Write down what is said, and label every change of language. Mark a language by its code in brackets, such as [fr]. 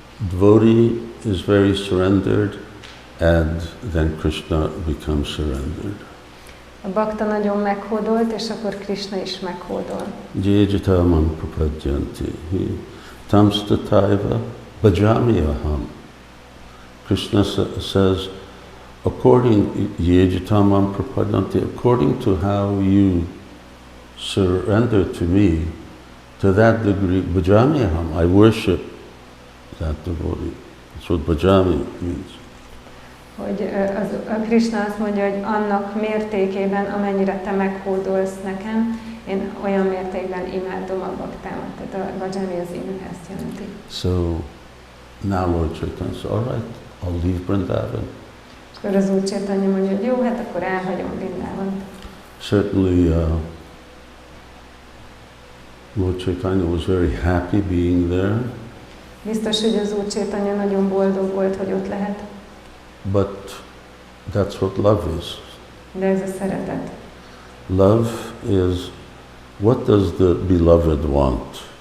[en] Devotee is very surrendered, and then Krishna becomes surrendered. [hu] A bakta nagyon meghódolt, és akkor Krishna is meghódol. [sa] Jejitamam prapadyanti tamstataiva bhajami aham. [en] Krishna says, according [sa] Jejitamam prapadyanti, [en] according to how you surrender to me, to that degree, [sa] bhajami aham, [en] I worship that devotee. That's what bhajami means. [hu] Hogy a Krishna azt mondja, hogy annak mértékében, amennyire te meghódolsz nekem, én olyan mértékben imádom a baktámat. Tehát a bhajami az imádni ezt jelenti. [en] So now Lord Chaitanya says, all right, I'll leave Vrindavan. [hu] És akkor az Úr Chaitanya mondja, hogy jó, hát akkor elhagyom Vrindavant. [en] Certainly Lord Chaitanya was very happy being there. [hu] Biztos, hogy az Úr Chaitanya nagyon boldog volt, hogy ott lehet. [en] But that's what love is. [hu] De ez a szeretet. [en] Love is, what does the beloved want?